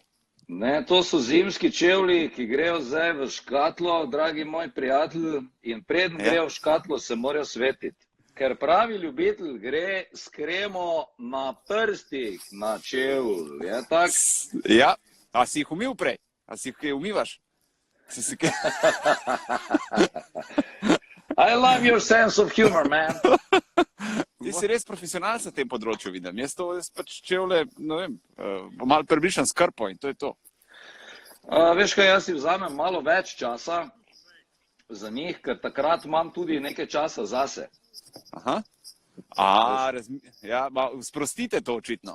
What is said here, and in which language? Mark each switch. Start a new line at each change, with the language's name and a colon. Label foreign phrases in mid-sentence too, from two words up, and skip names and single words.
Slovenian: Ne, to so zimski čevlji, ki grejo zdaj v škatlo, dragi moj prijatelj, in preden grejo v škatlo, se morajo svetiti. Ker pravi ljubitelj gre s kremo na prstih na čevlj, je tak? Ja, a si jih umil prej? A si jih kaj umivaš?
English: I love your sense of humor, man.
Slovenian: Ti si res profesionalc na tem področju, vidim. Jaz pač čevlje, ne vem, malo prebrišem s krpo in to je to. Veš kaj, jaz si vzamem malo več časa za njih, ker takrat imam tudi nekaj časa zase. Aha. Sprostite to očitno.